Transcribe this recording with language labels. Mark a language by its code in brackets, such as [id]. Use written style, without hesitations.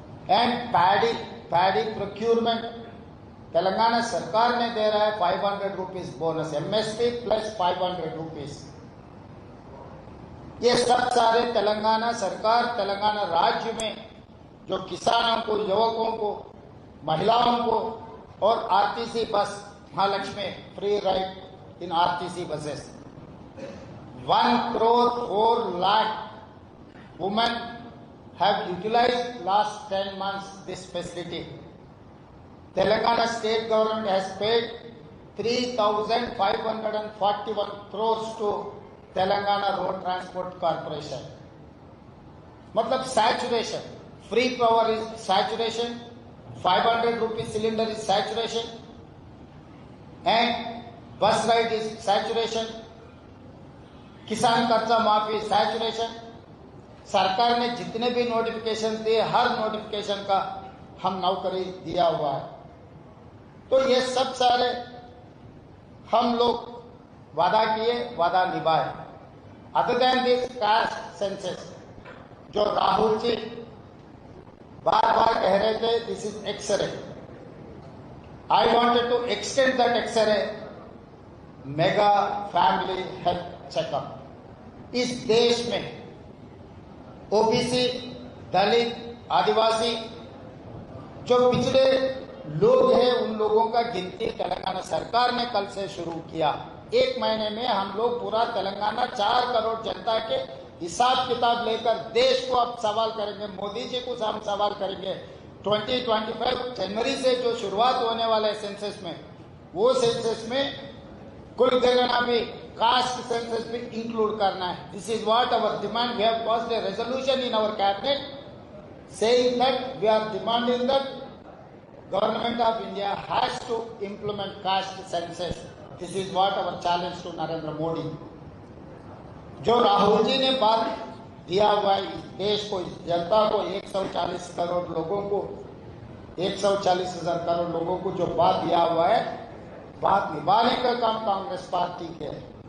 [en] and paddy procurement [hi] Telangana सरकार ने दे रहा है 500 rupees bonus, MSP plus 500 rupees. ये सब सारे तेलंगाना सरकार, तेलंगाना राज्य में जो किसानों को, युवकों को, महिलाओं को, और RTC bus Mahalakshmi [en] Free ride in RTC buses. 1,04 lakh women have utilized last 10 months this facility. Telangana state government has paid 3,541 crores to Telangana Road Transport Corporation. [hi] मतलब [en] saturation, free power is saturation, 500 rupees cylinder is saturation, and bus ride is saturation, [hi] किसान कर्जा माफी [en] Saturation. [hi] सरकार ने जितने भी notification दिए, हर notification का हम नौकरी दिया हुआ है। तो ये सब सारे हम लोग वादा किए, वादा निभाए। [en] other than this caste census, [hi] जो राहुल जी बार बार कह रहे थे [en] This is x-ray, I wanted to extend that x-ray mega family health checkup. [hi] इस देश में ओबीसी, दलित, आदिवासी जो पिछड़े लोग हैं, उन लोगों का गिनती तेलंगाना सरकार ने कल से शुरू किया। 1 महीने में हम लोग पूरा तेलंगाना 4 करोड़ जनता के हिसाब किताब लेकर देश को अब सवाल करेंगे, मोदी जी को हम सवाल करेंगे। 2025 जनवरी से जो शुरुआत होने वाला है सेंसस में, वो सेंसस में कुल जनगणना भी कास्ट सेंसस भी इंक्लूड करना है। [en] This is what our demand. We have passed a resolution in our cabinet saying that we are demanding that government of India has to implement caste census. This is what our challenge to Narendra Modi. [hi] जो राहुल जी ने बात दिया हुआ है इस देश को, इस जनता को, 140 करोड़ लोगों को, 140,000 करोड़ लोगों को जो बात दिया हुआ है, बात निभाने का काम कांग्रेस पार्टी के है।